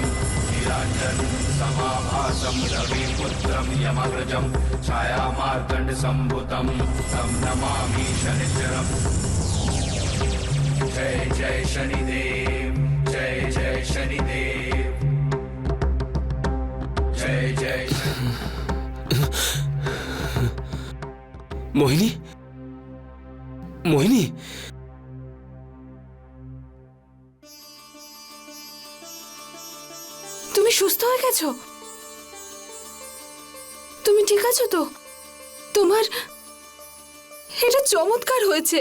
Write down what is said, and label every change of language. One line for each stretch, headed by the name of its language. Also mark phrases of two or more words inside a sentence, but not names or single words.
Sanskrit: नीलाञ्जन समाभासं रविपुत्रं यमग्रजं छायामार्तण्डसम्भुतं तं नमामि शनिश्चरम्।
Hindi: जय जय शनिदेव, जय जय शनिदेव, जय जय शनि।
Bangla: মোহিনী, মোহিনী, তুমি তুমি সুস্থ হয়ে গেছো? তুমি ঠিক আছো তো? তোমার এটা চমৎকার হয়েছে।